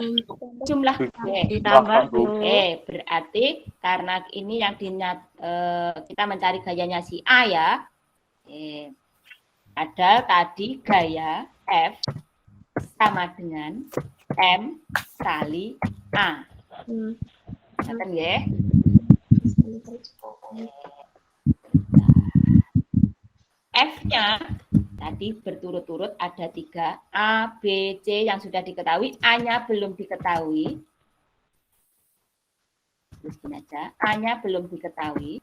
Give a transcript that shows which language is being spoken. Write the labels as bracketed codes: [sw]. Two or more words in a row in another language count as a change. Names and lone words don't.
[id] Jumlah. Ditambah, Bu. Oke, berarti karena ini yang kita mencari gayanya si A ya. Oke. Ada tadi gaya F sama dengan M kali A. [ban] Ngeten nggih? [id] F-nya tadi berturut-turut ada 3, A, B, C yang sudah diketahui, A-nya belum diketahui. Terus gini aja, A-nya belum diketahui.